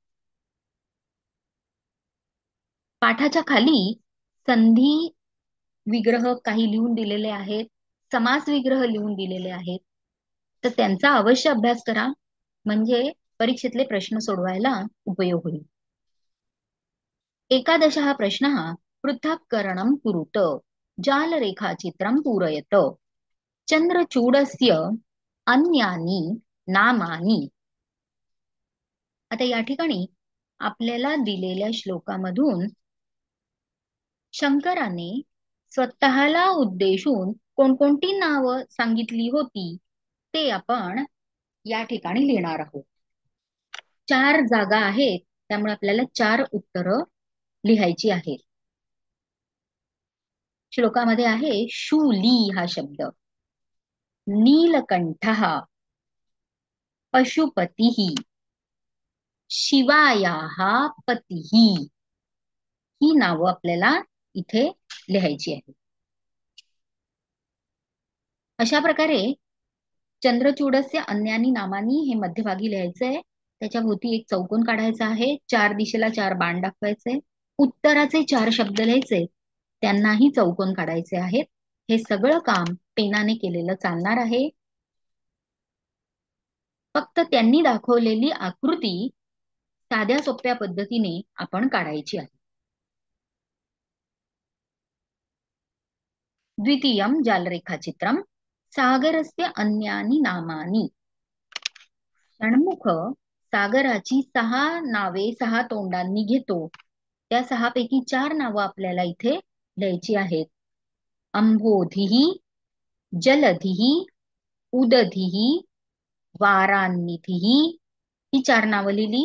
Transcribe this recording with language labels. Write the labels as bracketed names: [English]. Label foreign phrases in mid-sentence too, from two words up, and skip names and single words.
[Marathi] पाठाच्या खाली संधी विग्रह काही लिहून दिलेले आहेत, समास विग्रह लिहून दिलेले आहेत. तर त्यांचा अवश्य अभ्यास करा म्हणजे परीक्षेतले प्रश्न सोडवायला उपयोग होईल. [Sanskrit] एकादशः प्रश्नः पृथक्करणं कुरुत. जालरेखाचित्रं पूरयत. चंद्रचूडस्य अन्यानी नामानी. [Marathi] आता या ठिकाणी आपल्याला दिलेल्या श्लोकामधून शंकराने स्वतःला उद्देशून कोणकोणती नावं सांगितली होती ते आपण या ठिकाणी लिहिणार आहोत. 4 जागा आहेत त्यामुळे आपल्याला 4 उत्तरं लिहायची आहेत. श्लोकामध्ये आहे शूली हा शब्द, [Sanskrit] नीलकंठः, पशुपतिः, शिवायाः पतिः. [Marathi] ही नावं आपल्याला इथे लिहायची आहेत. अशा प्रकारे [Sanskrit] चंद्रचूडस्य अन्यानी नामानी [Marathi] हे मध्यभागी लिहायचंय. त्याच्या भोवती एक चौकोन काढायचा आहे. 4 दिशेला 4 बाण दाखवायचे. उत्तराचे 4 शब्द लिहायचे, त्यांनाही चौकोन काढायचे आहेत. हे सगळं काम पेनाने केलेलं चालणार आहे. फक्त त्यांनी दाखवलेली आकृती साध्या सोप्या पद्धतीने आपण काढायची आहे. [Sanskrit] द्वितीयं जालरेखाचित्रं सागरस्य अन्यानी नामानी. [Marathi] षण्मुख सागराची 6 नावे 6 तोंडांनी घेतो. त्या 6 पैकी 4 नावं आपल्याला इथे लिहायची आहेत. [Sanskrit] अंबोधिः, जलधिः, उदधिः, वारान्निधिः. [Marathi] ही 4 नावं लिहिली.